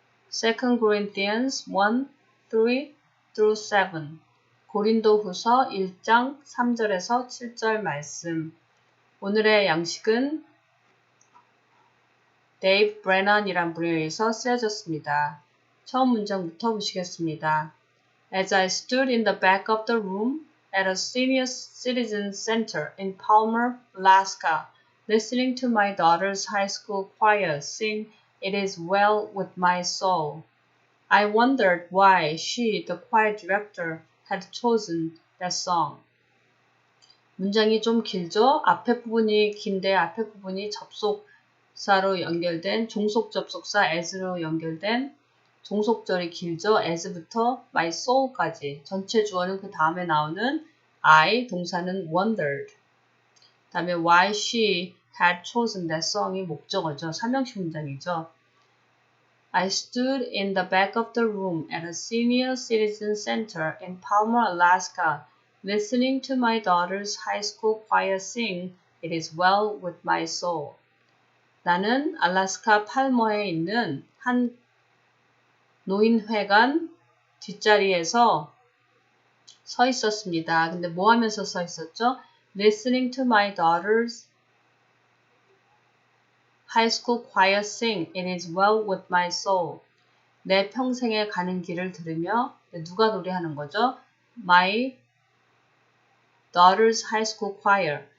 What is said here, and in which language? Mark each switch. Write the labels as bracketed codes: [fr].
[en] 2 Corinthians 1:3-7 [ko] 고린도후서 1장 3절에서 7절 말씀. 오늘의 양식은 데이브 브래넌이란 분에 의해서 쓰여졌습니다. 처음 문장부터 보시겠습니다. [en] As I stood in the back of the room at a senior citizen center in Palmer, Alaska, listening to my daughter's high school choir sing It Is Well With My Soul, I wondered why she, the choir director, had chosen that song. [ko] 문장이 좀 길죠? 앞에 부분이 긴데 앞에 부분이 접속사로 연결된 종속 접속사 as로 연결된 종속절이 길죠? as부터 my soul까지 전체 주어는 그 다음에 나오는 I, 동사는 wondered. 그 다음에 [en] why she had chosen that song이 [ko] 목적어죠. 삼형식 문장이죠. [en] I stood in the back of the room at a senior citizen center in Palmer, Alaska, listening to my daughter's high school choir sing It Is Well With My Soul. [ko] 나는 알래스카 팔머에 있는 한 노인회관 뒷자리에서 서 있었습니다. 근데 뭐 하면서 서 있었죠? [en] Listening to my daughter's high school choir sing It Is Well With My Soul. [ko] 내 평생에 가는 길을 들으며 누가 노래하는 거죠? [en] My daughter's high school choir.